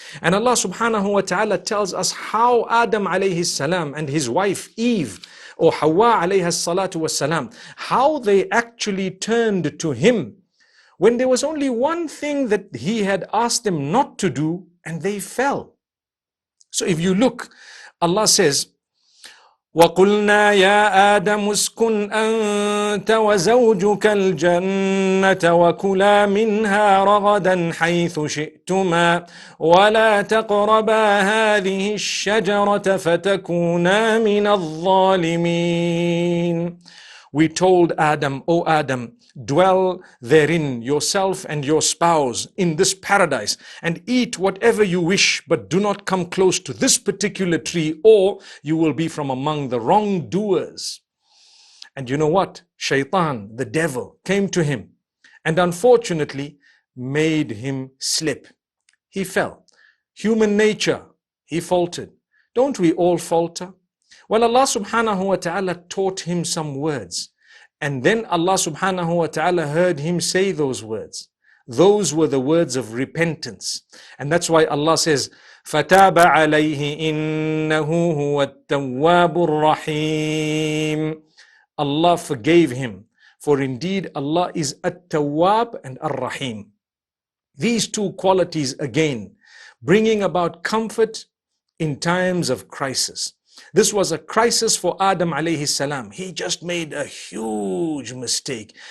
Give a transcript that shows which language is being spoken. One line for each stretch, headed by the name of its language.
English: And Allah subhanahu wa ta'ala tells us how Adam alayhi salam and his wife Eve or Hawa alayha salatu wasalam, how they actually turned to him when there was only one thing that he had asked them not to do, and they fell. So if you look, Allah says,
Arabic: وَقُلْنَا يَا آدَمُ اسْكُنْ أَنْتَ وَزَوْجُكَ الْجَنَّةَ وَكُلَا مِنْهَا رَغَدًا حَيْثُ شِئْتُمَا وَلَا تَقْرَبَا هَذِهِ الشَّجَرَةَ فَتَكُونَا مِنَ الظَّالِمِينَ.
English: We told Adam, O Adam, dwell therein, yourself and your spouse, in this paradise, and eat whatever you wish, but do not come close to this particular tree, or you will be from among the wrongdoers. And you know what? Shaitan, the devil, came to him and unfortunately made him slip. He fell. Human nature, he faltered. Don't we all falter? Well, Allah subhanahu wa ta'ala taught him some words. And then Allah subhanahu wa ta'ala heard him say those words. Those were the words of repentance. And that's why Allah says,
Arabic: فَتَابَ عَلَيْهِ إِنَّهُ هُوَ التَّوَّابُ الرَّحِيمُ.
English: Allah forgave him. For indeed Allah is At-Tawwab and Ar-Rahim. These two qualities again, bringing about comfort in times of crisis. This was a crisis for Adam alayhi salam. He just made a huge mistake.